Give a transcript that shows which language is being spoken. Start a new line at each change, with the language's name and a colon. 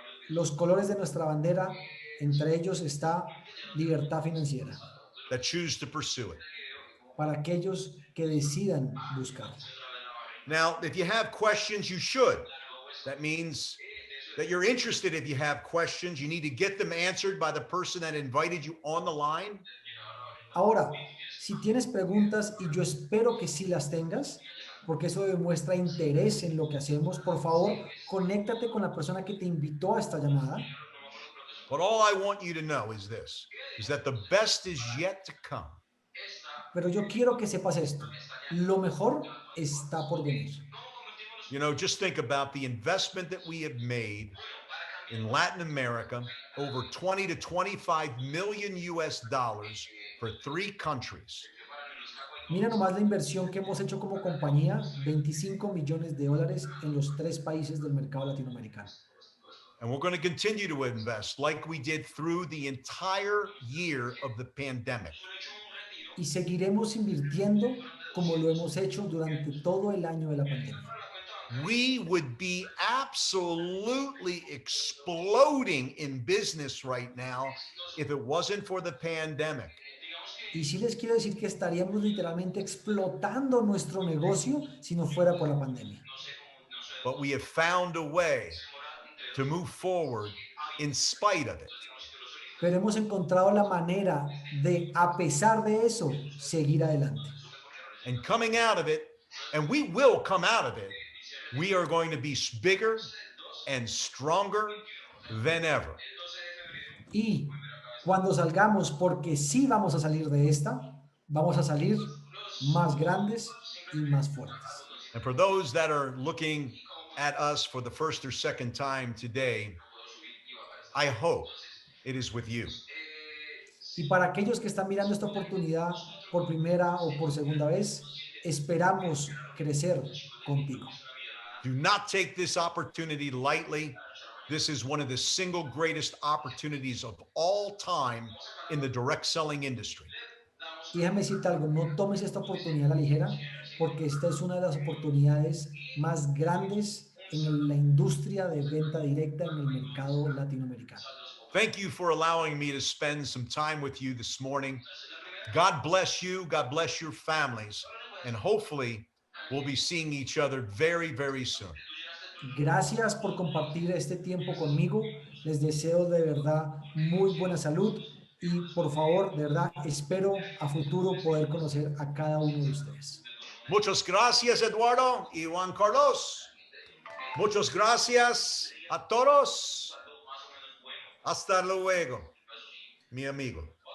Spanish: Los colores de nuestra bandera, entre ellos está libertad financiera,
English: that choose to pursue it.
Spanish: para aquellos que decidan buscarla.
English: Now, if you have questions, you should. That means that you're interested. If you have questions, you need to get them answered by the person that invited you on the line.
Spanish: Ahora, si tienes preguntas, y yo espero que sí las tengas, porque eso demuestra interés en lo que hacemos, por favor, conéctate con la persona que te invitó a esta llamada.
English: But all I want you to know is this, is that the best is yet to come.
Spanish: Pero yo quiero que sepas esto. Lo mejor está por venir.
English: You know, just think about the investment that we have made in Latin America, over 20 to 25 million US dollars for 3 countries.
Spanish: Mira nomás la inversión que hemos hecho como compañía, 25 millones de dólares en los 3 países del mercado latinoamericano.
English: And we're going to continue to invest like we did through the entire year of the pandemic.
Spanish: Y seguiremos invirtiendo como lo hemos hecho durante todo el año de la pandemia.
English: We would be absolutely exploding in business right now if it wasn't for the pandemic.
Spanish: Y sí les quiero decir que estaríamos literalmente explotando nuestro negocio si no fuera por la pandemia.
English: But we have found a way to move forward in spite of it.
Spanish: Pero hemos encontrado la manera de, a pesar de eso, seguir adelante.
English: And coming out of it, and we will come out of it, we are going to be bigger and stronger than ever.
Spanish: Y cuando salgamos, porque sí vamos a salir de esta, vamos a salir más grandes y más fuertes.
English: And for those that are looking at us for the first or second time today, I hope it is with you.
Spanish: Y para aquellos que están mirando esta oportunidad por primera o por segunda vez, esperamos crecer contigo.
English: Do not take this opportunity lightly. This is one of the single greatest opportunities of all time in the direct selling industry.
Spanish: Y déjame decirte algo, no tomes esta oportunidad a la ligera, porque esta es una de las oportunidades más grandes en la industria de venta directa en el mercado latinoamericano.
English: Thank you for allowing me to spend some time with you this morning. God bless you. God bless your families. And hopefully we'll be seeing each other very, very soon.
Spanish: Gracias por compartir este tiempo conmigo. Les deseo de verdad muy buena salud y por favor, de verdad, espero a futuro poder conocer a cada uno de ustedes. Muchas gracias, Eduardo y Juan Carlos. Muchas gracias a todos. Hasta luego, mi amigo.